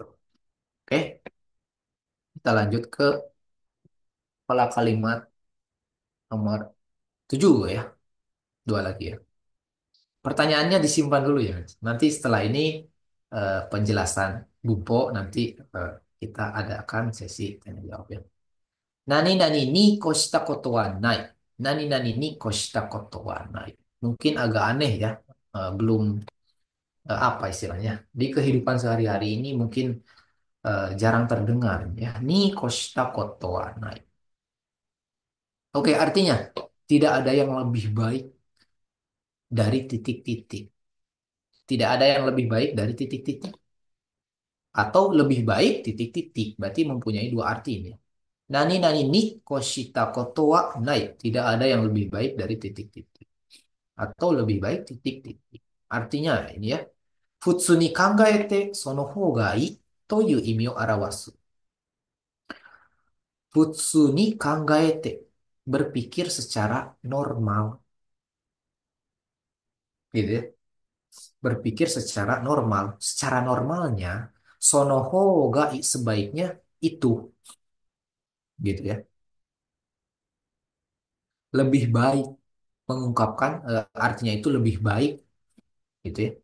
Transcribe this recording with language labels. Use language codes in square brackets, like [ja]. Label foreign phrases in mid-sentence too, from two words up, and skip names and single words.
[id] Oke, kita lanjut ke pola kalimat nomor 7 ya. Dua lagi ya. Pertanyaannya disimpan dulu ya. Nanti setelah ini penjelasan Bumpo nanti kita adakan sesi tanya jawab ya. [ja] 何々に越したことはない. 何々に越したことはない. [id] Mungkin agak aneh ya. Belum apa istilahnya. Di kehidupan sehari-hari ini mungkin jarang terdengar ya. [ja] に越したことはない. [id] Oke, artinya tidak ada yang lebih baik dari titik-titik. Tidak ada yang lebih baik dari titik-titik. Atau lebih baik titik-titik. Berarti mempunyai dua arti ini. [ja] 何々に越したことはない. [id] Tidak ada yang lebih baik dari titik-titik. Atau lebih baik titik-titik. Artinya ini ya. [ja] 普通に考えてその方がいいという意味を表す. 普通に考えて. [id] Berpikir secara normal. Gitu ya. Berpikir secara normal. Secara normalnya, [ja] その方がいい [id] sebaiknya itu. Gitu ya. Lebih baik mengungkapkan artinya itu lebih baik gitu ya.